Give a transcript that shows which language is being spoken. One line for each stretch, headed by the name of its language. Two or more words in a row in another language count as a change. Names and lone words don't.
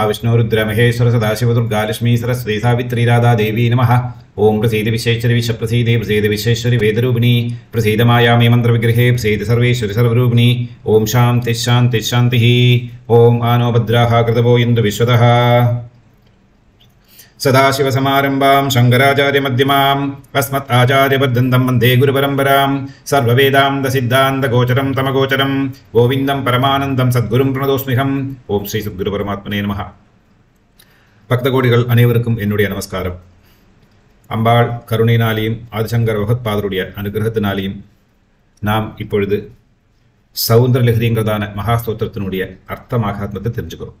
Sanskrit: विष्णु रुद्र महेश्वर सदाशिव दुर्गा लक्ष्मी सरस्वती सावित्री राधा देवी नमः ओम् प्रसीद विशेश्वरि विष प्रसीदे प्रसीद विशेश्वरि वेदरूपिणि प्रसीद मायामये मन्त्र विग्रहे प्रसीद सर्वेश्वरि सर्वरूपिणि ओम् शान्ति शान्ति शान्ति ओम् आनो भद्राः क्रतवो इन्दु विश्वतः सदाशिवसमारम्भां शङ्कराचार्यमध्यमाम् अस्मत् आचार्यपर्यन्तं वन्दे गुरुपरम्परां सर्ववेदान्तसिद्धान्तगोचरं तमगोचरं गोविन्दं परमानन्दं सद्गुरुं प्रणतोऽस्म्यहम् ओम् श्री सद्गुरु परमात्मने नमः.
Tamil: பக்த கோடிகள் அனைவருக்கும் என்னுடைய நமஸ்காரம். அம்பாள் கருணையினாலேயும் ஆதிசங்கர பகவத்பாதருடைய அனுகிரகத்தினாலேயும் நாம் இப்பொழுது சௌந்தரலஹரிங்கிறதான மகாஸ்தோத்திரத்தினுடைய அர்த்த மகாத்மத்தை தெரிஞ்சுக்கிறோம்.